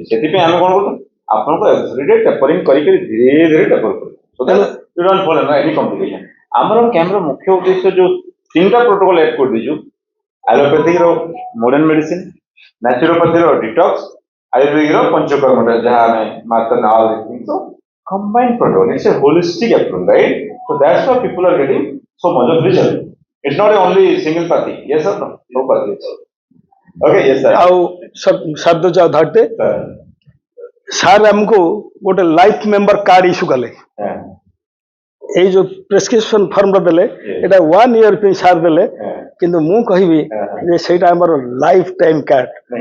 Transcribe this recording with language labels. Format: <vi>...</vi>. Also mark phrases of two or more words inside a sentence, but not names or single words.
<or>ସେଥିପାଇଁ ଆମେ କ'ଣ କରୁଛୁ, ଆପଣଙ୍କୁ</or> <en>everyday tapering</en> <or>କରିକି ଧୀରେ ଧୀରେ ଟେପର କରୁ। ଆମର କ୍ୟାମ୍ପର ମୁଖ୍ୟ ଉଦ୍ଦେଶ୍ୟ ଯେଉଁ 3ଟା</or> <en>protocol add</en> <or>କରିଦେଇଛୁ, ଆଲୋପାଥିର</or> <en>modern medicine,</en> <or>ନ୍ୟାଚୁରୋପାଥିର ଡିଟକ୍ସ, ଆୟୁର୍ବେଦିକର ପଞ୍ଚକର୍ମଟା ଯାହା ଆମେ ମାତ୍ର</or> <en>combined protocol. It's a holistic approach, right? So that's why people are getting so much of result. It's not only single party. Yes or no? No party. Okay, yes sir.</en> <or>ଆଉ ଶବ୍ଦ ଯାଉ ଧରତେ ସାର୍ ଆମକୁ ଗୋଟେ</or> <en>life member card issue</en> <or>କଲେ। ଏଇ ଯୋଉ</or> <en>prescription formta</en> <or>ଦେଲେ, ଏଇଟା 1 ଇୟର ପାଇଁ ସାର୍ ଦେଲେ। କିନ୍ତୁ ମୁଁ କହିବି ଯେ ସେଇଟା ଆମର</or> <en>lifetime card.</en>